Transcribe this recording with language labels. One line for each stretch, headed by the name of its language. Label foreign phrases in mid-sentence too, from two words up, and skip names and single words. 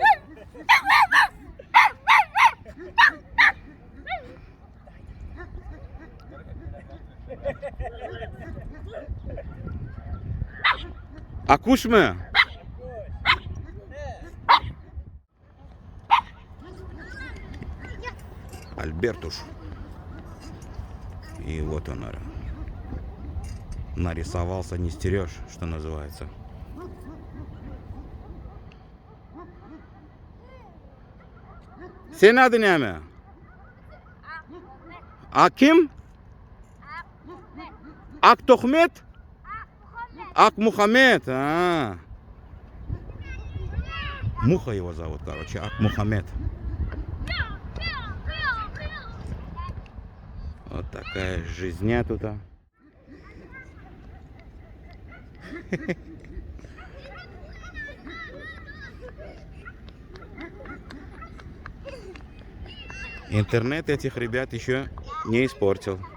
Russian: Акуш мы? Альбертуш. И вот он, нарисовался, не стерешь, что называется.
Turkish: Senin adın ne mi? Akim? Ak Tohmet?
Russian: Ак Мухаммед. Муха его зовут, короче. Ак Мухаммед. Вот такая жизня тут. Интернет этих ребят еще не испортил.